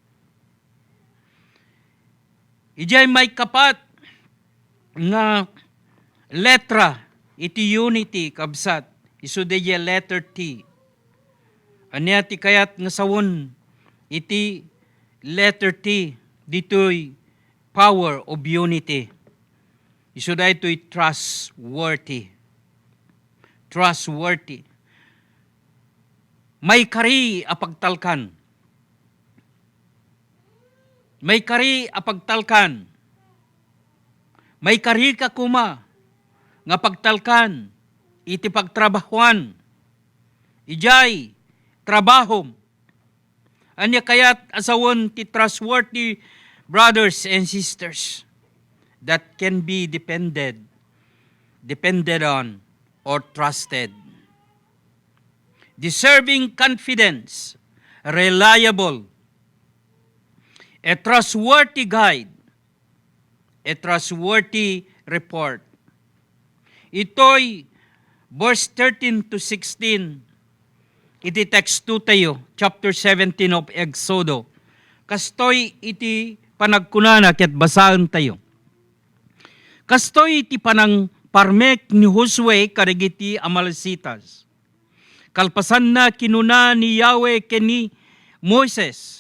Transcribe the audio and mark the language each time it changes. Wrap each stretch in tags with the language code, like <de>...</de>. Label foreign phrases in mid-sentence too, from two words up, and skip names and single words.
<ilo>Ijay may kapat nga letra iti unity kabsat. Isu deya</ilo> <en>letter T.</en> <ilo>Anya ti kayat nga sawon iti</ilo> <en>letter T</en> <ilo>ditoy</ilo> <en>power of unity.</en> <ilo>Isu da ito'y trustworthy. Trustworthy. May kari apagtalkan. May kari apagtalkan. May kari ka kuma nga pagtalkan. Iti pagtrabahuan. Ijay trabahom. Anya kayat asawon ti</ilo> <en>trustworthy brothers and sisters that can be depended on, or trusted. Deserving confidence, reliable, a trustworthy guide, a trustworthy report. Ito'y verse 13 to 16,</en> <ilo>iti text 2 tayo,</ilo> <en>chapter 17 of Exodo.</en> <ilo>Kastoy iti panagkunana ket basahan tayo. Kastoy iti panang parmek ni Josue karigiti Amalecitas. Kalpasan na kinuna ni Yahweh keni Moises.</ilo>